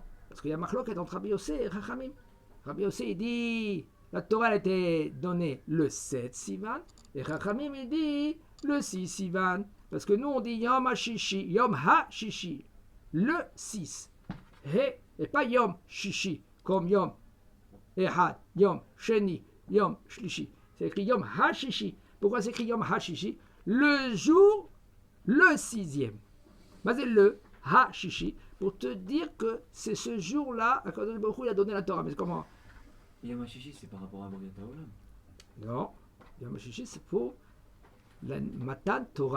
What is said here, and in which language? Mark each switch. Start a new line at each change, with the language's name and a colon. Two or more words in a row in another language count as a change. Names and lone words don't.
French: Parce qu'il y a Machloket entre Rabbi Yossé et Chachamim. Rabbi Yossé, il dit, la Torah, elle a été donnée le 7 Sivan. Et Chachamim, il dit, le 6 Sivan. Parce que nous, on dit
Hebrew: יום הששי, יום הששי.
French: Le 6. Et pas
Hebrew: יום ששי,
French: comme
Hebrew: יום אחד, יום שני, יום שלישי.
French: C'est écrit
Hebrew: יום הששי.
French: Pourquoi c'est écrit
Hebrew: יום הששי?
French: Le jour, le 6e. Mais c'est le Ha-Shishi, pour te dire que c'est ce jour-là,
Hebrew: הקדוש ברוך הוא,
French: il a donné la Torah. Mais comment?
Hebrew: יום הששי,
French: c'est par rapport à
Hebrew: בריאת העולם.
French: Non,
Hebrew: יום הששי,
French: c'est pour la
Hebrew: מתן תורה.